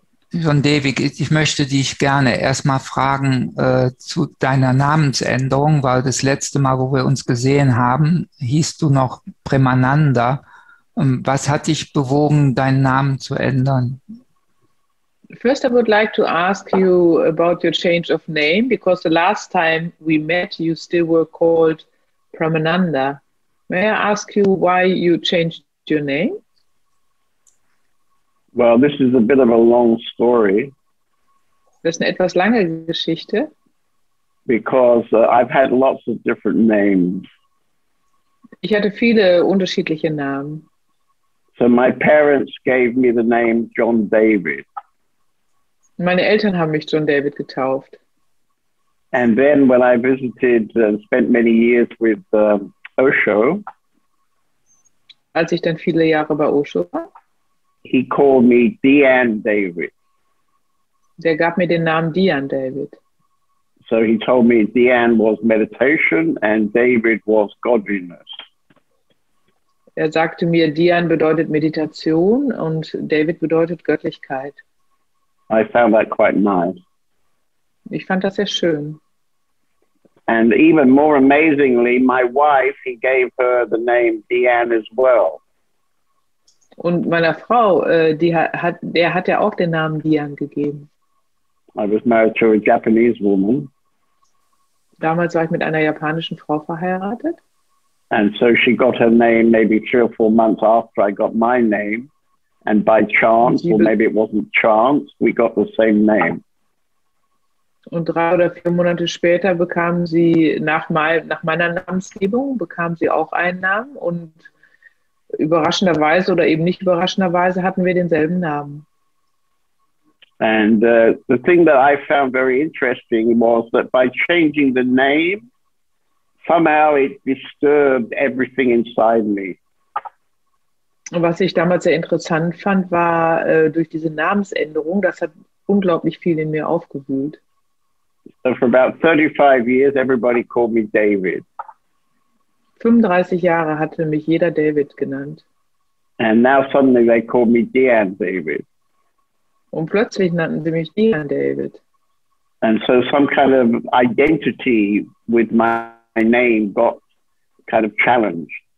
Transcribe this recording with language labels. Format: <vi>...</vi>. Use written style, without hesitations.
<de>John David, ich möchte dich gerne erstmal fragen zu deiner Namensänderung, weil das letzte Mal, wo wir uns gesehen haben, hieß du noch Premananda. Was hat dich bewogen, deinen Namen zu ändern?</de> <en>First, I would like to ask you about your change of name, because the last time we met, you still were called Pramananda. May I ask you why you changed your name? Well, this is a bit of a long story.</en> <de>Das ist eine etwas lange Geschichte.</de> <en>Because I've had lots of different names.</en> <de>Ich hatte viele unterschiedliche Namen.</de> <en>So my parents gave me the name John David.</en> <de>Meine Eltern haben mich John David getauft.</de> <en>And then when I visited and spent many years with Osho,</en> <de>als ich dann viele Jahre bei Osho war,</de> <en>he called me Dian David.</en> <de>Der gab mir den Namen Dian David.</de> <en>So he told me Dian was meditation and David was godliness.</en> <de>Er sagte mir, Dian bedeutet Meditation und David bedeutet Göttlichkeit.</de> <en>I found that quite nice.</en> <de>Ich fand das sehr schön.</de> <en>And even more amazingly, my wife, he gave her the name Dian as well.</en> <de>Und meiner Frau, der hat ja auch den Namen Dian gegeben.</de> <en>I was married to a Japanese woman.</en> <de>Damals war ich mit einer japanischen Frau verheiratet.</de> <en>And so she got her name maybe 3 or 4 months after I got my name. And by chance, or maybe it wasn't chance, we got the same name.</en> <de>Und 3 oder 4 Monate später bekam sie, nach meiner Namensgebung, bekam sie auch einen Namen. Und überraschenderweise oder eben nicht überraschenderweise hatten wir denselben Namen.</de> <en>And the thing that I found very interesting was that by changing the name, somehow it disturbed everything inside me.</en> <de>Und was ich damals sehr interessant fand, war durch diese Namensänderung, das hat unglaublich viel in mir aufgewühlt.</de> <en>So for about 35 years, everybody called me David.</en> <de>35 Jahre hatte mich jeder David genannt.</de> <en>And now suddenly they called me Dian David.</en> <de>Und plötzlich nannten sie mich Dian David.</de> <en>And so some kind of identity with my name got kind of challenged.</en>